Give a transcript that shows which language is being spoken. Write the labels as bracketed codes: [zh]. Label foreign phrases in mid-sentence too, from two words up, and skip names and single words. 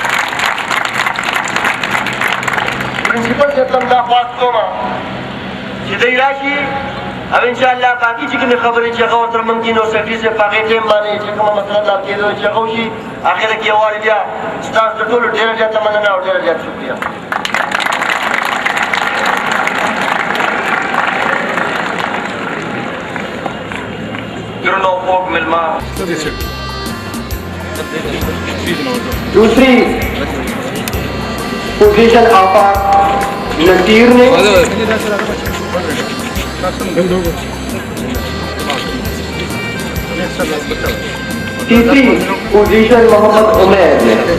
[ps] پرنسپل صاحب ته هم دا خواست کوم چې دی راشي او انشاءالله باقي چې کومې خبرې چې هغه ورسره موږ دي نو سیکرټري صاحب په هغې ټایم باندې چې کومه مسله د حل کېدو چې هغه وشي اخره کې یو وارې بیا ستاسو د ټولو ډېره زیاته مننه او ډېره زیات شکریه [ur] دوسری پوزیشن آپا نذیر نے تیسری پوزیشن محمد عمیر نے